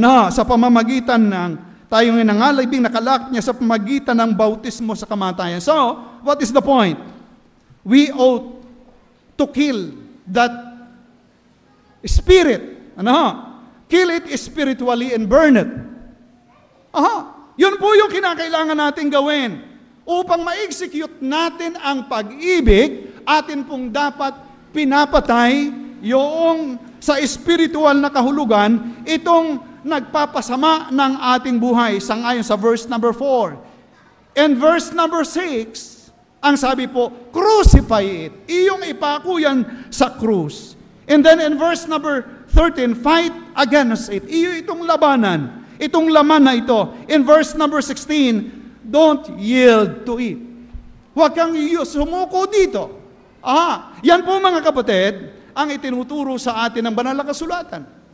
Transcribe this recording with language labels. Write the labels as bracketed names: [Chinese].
[Filipino] Sa pamamagitan ng, tayo nga'y nangalibing nakalakip niya sa pamamagitan ng bautismo sa kamatayan. [English] So, what is the point? We ought to kill that spirit. Kill it spiritually and burn it. [Filipino] Yun po yung kinakailangan natin gawin. Upang ma-execute natin ang pag-ibig, atin pong dapat pinapatay yung sa spiritual na kahulugan, itong nagpapasama ng ating buhay. Sangayon sa verse number 4. [English] And verse number 6, [Filipino] ang sabi po, [English] crucify it. [Filipino] Iyong ipako yan sa krus. [English] And then in verse number 13, fight against it. [Filipino] Itong labanan, itong laman na ito. [English] In verse number 16, don't yield to it. [Filipino] Huwag kang sumuko dito. Yan po mga kapatid, ang itinuturo sa atin ng banal na kasulatan.